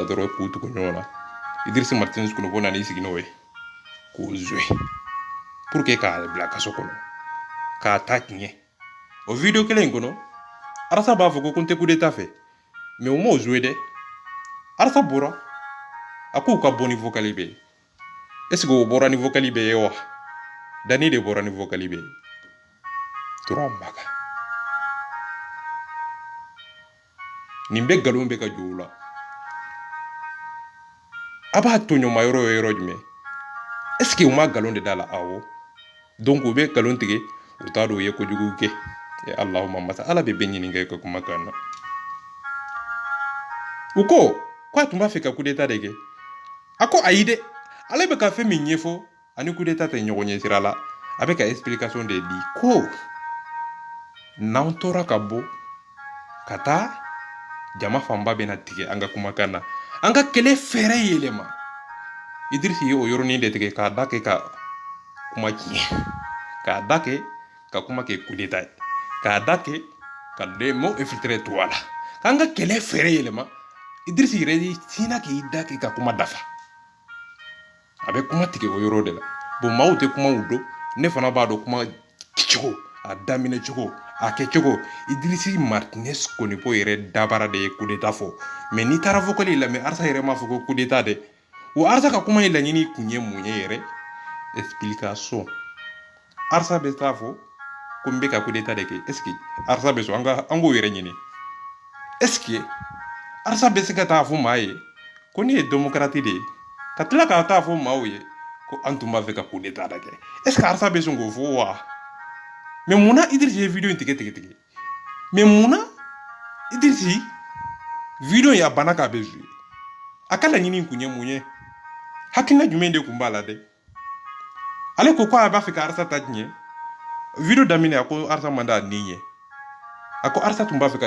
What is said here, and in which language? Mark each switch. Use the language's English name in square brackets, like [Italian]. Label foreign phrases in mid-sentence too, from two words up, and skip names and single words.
[Bambara] dɔrɔn k'u tugu ɲɔgɔn na Idrissa Martinez Kulibali nan'i sigi n'o ye k'o [French] jouer pour que [Bambara] k'a bila kaso kɔnɔ k'a ta tiɲɛ o video kelen in kɔnɔ arasa b'a fɔ ko n tɛ [French] coup d'état [Bambara] fɛ mais o m'o jouer dɛ arasa bɔra a k'u ka bɔ ni vocal bɛ ye [French] est-ce que [Bambara] o bɔra ni vocal bɛ ye wa Dani de bɔra ni vocal bɛ ye tora maga nin bɛ nkalon bɛ ka jɔ o la a b'a to ɲɔma yɔrɔ ye yɔrɔ jumɛn [French] est-ce que [Bambara] u ma nkalon de da la awɔ donc u bɛ nkalon tigɛ u t'a dɔn u ye kojugu kɛ Allahumma masa ala bɛ bɛɛ ɲininka i ka kumakan na u ko k'a tun b'a fɛ ka [French] coup d'état [Bambara] de kɛ a ko ayi dɛ ale bɛ ka fɛn min ɲɛfɔ ani [French] coup d'état [Bambara] te ɲɔgɔn ɲɛ sira la a bɛ ka explication de di ko n'an tora ka bɔ ka taa jama fanba bɛna tigɛ an ka kumakan na an ka kɛlɛ fɛrɛ yɛlɛma Idrisi ye o yɔrɔnin de tigɛ k'a da kɛ ka kuma tiɲɛ k'a da kɛ ka kuma kɛ [French] coup d'état [Bambara] ye k'a da kɛ ka [French] des mots infiltrés [Bambara] to a la k'an ka kɛlɛ fɛrɛ yɛlɛma Idrisi yɛrɛ sinna k'i da kɛ ka kuma dafa a bɛ kuma tigɛ o yɔrɔ de la bon maaw tɛ kumaw dɔn ne fana b'a dɔn kuma kɛcogo a daminɛ cogo a kɛcogo Idrisi Martinez Konipo yɛrɛ dabara de ye [French] coup d'état [Bambara] fɔ mais n'i taara vocal lamɛn Arsa yɛrɛ m'a fɔ ko [French] coup d'état [Bambara] dɛ wa Arsa ka kuma in laɲini kun ye mun ye yɛrɛ explication Arsa bɛ taa fɔ ko n bɛ ka [French] coup d'état [Bambara] de kɛ est-ce que Arsa bɛ sɔn an k'o yɛrɛ ɲini [French] est-ce que [Bambara] Arsa bɛ se ka taa fɔ maa ye ko ne ye démocrate de ye ka tila k'a taa fɔ maaw ye ko an tun b'a fɛ ka [French] coup d'état [Bambara] de kɛ [French] est-ce que [Bambara] Arsa bɛ sɔn k'o fɔ wa mais munna Idrisi ye video in tigɛ mais munna Idrisi video in a banna k'a bɛ jouer a ka laɲini kun ye mun ye hakilina jumɛn de kun b'a la dɛ ale ko a b'a fɛ ka Arsa ta tiɲɛ video daminɛ a ko Arsa man d'a ni ye a ko Arsa tun b'a fɛ ka